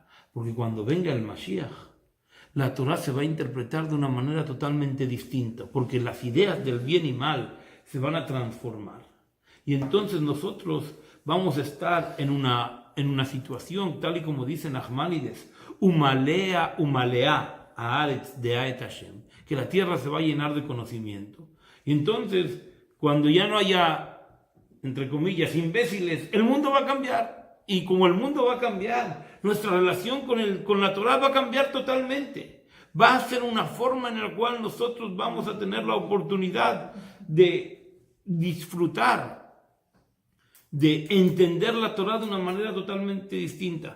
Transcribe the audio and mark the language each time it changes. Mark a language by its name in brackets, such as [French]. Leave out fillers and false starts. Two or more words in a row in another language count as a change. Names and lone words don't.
[Spanish] Porque cuando venga el Mashiach, la Torah se va a interpretar de una manera totalmente distinta, porque las ideas del bien y mal se van a transformar. Y entonces nosotros vamos a estar en una situación, tal y como dice Nachmanides, [Hebrew] ומלאה, הארץ דעה את ה, [Spanish] que la tierra se va a llenar de conocimiento. Y entonces, cuando ya no haya, entre comillas, imbéciles, el mundo va a cambiar. Y como el mundo va a cambiar, nuestra relación con la Torah va a cambiar totalmente. Va a ser una forma en la cual nosotros vamos a tener la oportunidad de disfrutar, de entender la Torah de una manera totalmente distinta.